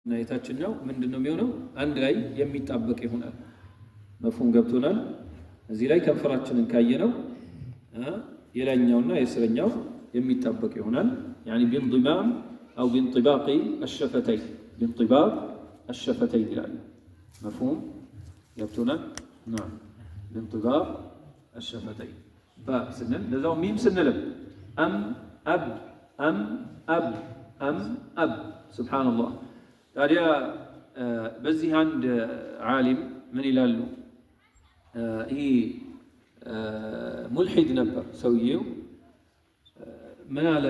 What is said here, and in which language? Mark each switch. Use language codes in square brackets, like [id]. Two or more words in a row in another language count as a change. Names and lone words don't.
[am] የታችኛው ምንድነው የሚሆነው? አንድ ላይ የሚጣበቅ ይሆናል። መፍሁም ገብቶናል? እዚህ ላይ ከንፈራችንን ካየነው የላይኛውና የስረኛው የሚጣበቅ ይሆናል። [ar] يعني بانضمام او بانطباق الشفتين بانطباق الشفتين [am] ይላል። መፍሁም ገብቶናል? [ar] نعم بانطباق الشفتين فسنن [am] ለዛው ሚም ስንልም አም አብ አም አብ አም አብ ሱብሃንአላህ። ታዲያ በዚህ አንድ ዓሊም ምን ይላሉ? ይሄ ሙልሒድ ነበር ሰውየው። ምን አለ?